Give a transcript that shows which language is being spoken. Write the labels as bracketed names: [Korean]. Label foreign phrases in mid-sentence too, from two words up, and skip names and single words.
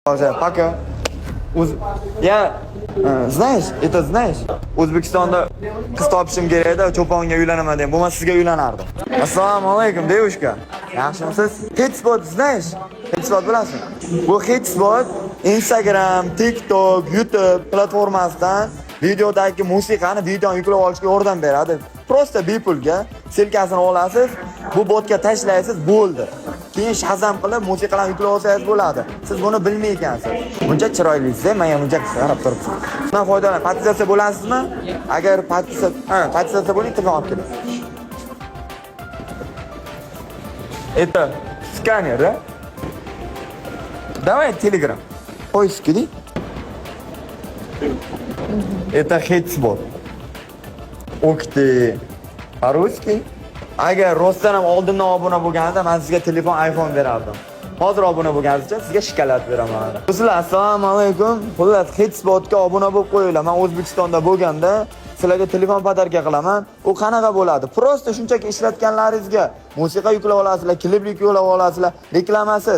[Russian] Пока. Я, знаешь, это знаешь, [Uzbek] O'zbekistonda qiz topishim kerak edi, cho'ponga uylanaman dedim. Bo'lmasa sizga uylanardim. Assalomu alaykum, [Russian] девушка. Yaxshimisiz? Hotspot знаешь? [Uzbek] Hotspot bilasizmi? Bu Hotspot Instagram, TikTok, YouTube platformasidan videodagi musiqani videoni yuklab olishga yordam beradi. Просто bepulga silkasini olasiz, bu botga tashlaysiz, bo'ldi. Keyin shazam qilib musiqalarni yuklab olsangiz bo'ladi. Siz buni bilmay ekansiz. Buncha chiroylisiz, men ham buncha qarab turibsiz. Bundan foydalanib, podpisatsiya bo'lasizmi? Agar podpisatsiya bo'ling, telefon olib keling. [Russian] Это сканер, да? Давай Telegram. Поиски. Это Hotspot. Ух ты. По-русски? [Uzbek] Agar rostdan ham oldindan obuna bo'lganida men sizga telefon iPhone berardim. Hozir obuna bo'lganingizcha sizga shikolat beraman. Sizlar assalomu alaykum. Xullas Hotspotga obuna bo'lib qo'yinglar. Men O'zbekistonda bo'lganda sizlarga telefon podarka qilaman. U qanaqa bo'ladi? Prosta shunchaki ishlatganlaringizga musiqa yuklab olasizlar, klip yuklab olasizlar, reklamasiz.